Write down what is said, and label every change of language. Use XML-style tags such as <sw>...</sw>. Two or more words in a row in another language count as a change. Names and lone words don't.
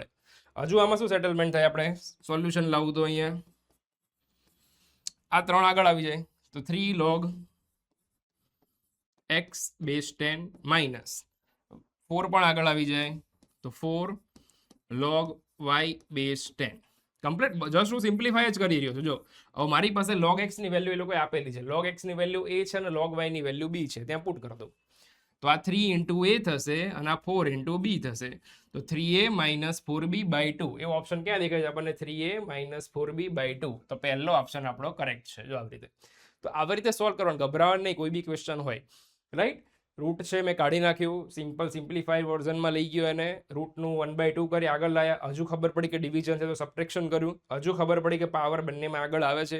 <gu>હજુ આમાં શું સેટલમેન્ટ થાય, આપણે સોલ્યુશન લાવવું તો અહીંયા આ 3 આગળ આવી જાય તો 3 log x બેઝ 10 માઇનસ 4 પણ આગળ આવી જાય તો 4 log y બેઝ 10 કમ્પ્લીટ. જસ્ટ હું સિમ્પ્લિફાય જ કરી રહ્યો છું. જો હવે મારી પાસે log x ની વેલ્યુ એ લોકોએ આપેલી છે, log x ની વેલ્યુ a છે અને log y ની વેલ્યુ b છે, ત્યાં પુટ કરી દો તો આ 3 into a થશે અને આ 4 into b થશે. તો</gu> <en>3a minus 4b by 2</en> <gu>એવો ઓપ્શન ક્યાં દેખાય છે આપણને?</gu> <en>3a minus 4b by 2.</en> <gu>તો પહેલો ઓપ્શન આપણો કરેક્ટ છે. જો આવી રીતે, તો આવી રીતે સોલ્વ કરવાનું, ગભરાવાનું નહીં. કોઈ બી ક્વેશ્ચન હોય, રાઈટ. રૂટ છે મેં કાઢી નાખ્યું, સિમ્પલ સિમ્પ્લિફાઈડ વર્ઝનમાં લઈ ગયો અને રૂટનું 1/2 કરી આગળ લાયા. હજુ ખબર પડી કે ડિવિઝન છે તો સબટ્રેક્શન કર્યું. હજુ ખબર પડી કે પાવર બંનેમાં આગળ આવે છે.</gu>